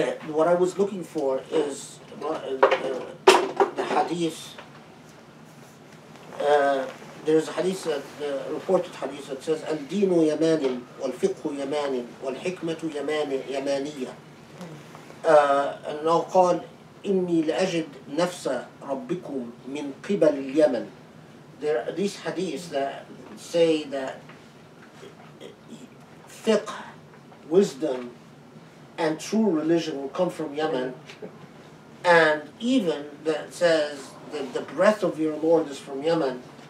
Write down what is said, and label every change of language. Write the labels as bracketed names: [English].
[English] What I was looking for is the hadith. There's a hadith, reported hadith that says [Arabic] الدين يمان والفقه يمان والحكمة يمانية. أنه قال إني لأجد نفس ربكم من قبل اليمن. [English] There are these hadiths that say that fiqh, wisdom, and true religion will come from Yemen, and even that says that the breath of your Lord is from Yemen.